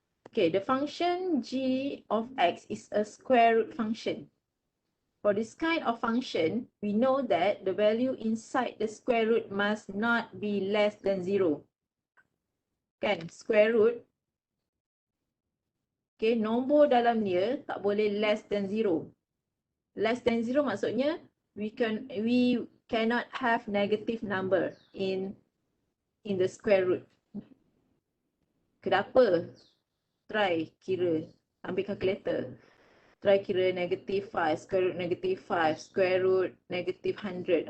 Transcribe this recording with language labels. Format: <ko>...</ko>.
<en>Okay, the function g of x is a square root function. For this kind of function, we know that the value inside the square root must not be less than 0.</en> <ms>Kan,</ms> <en>square root.</en> <ms>Okay, nombor dalam dia tak boleh</ms> <en>less than 0. Less than 0</en> <ms>maksudnya</ms> <en>we cannot have negative number in the square root.</en> <ms>Kenapa?</ms> <en>Try</en> <ms>kira, ambil calculator.</ms> <en>Try</en> <ms>kira</ms> <en>negative 5, square root negative 5, square root negative 100.</en>